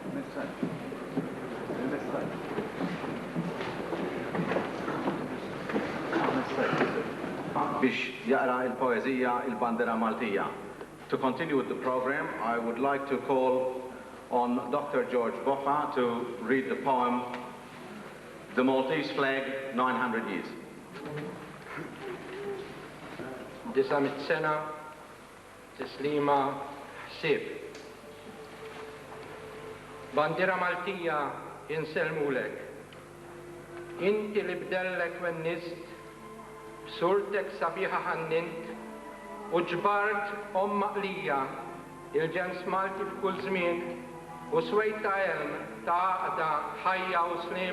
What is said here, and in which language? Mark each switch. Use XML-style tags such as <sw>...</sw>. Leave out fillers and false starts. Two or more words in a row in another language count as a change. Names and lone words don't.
<mt>biex jaqra il-poezija il-bandera Maltija.</mt> <en>To continue with the program, I would like to call on Dr. George Boffa to read the poem, The Maltese Flag, 900 Years.</en> <mt>Zammit sena, tislima, ħsieb. Bandira Maltija inselmulek. Inti li bdellek wennist, b'surtek sabiħa ħannint, u ġbart maqlija il-ġens Malti f'kull żmien, u swejta elm ta' għaqda ħajja u slim.</mt>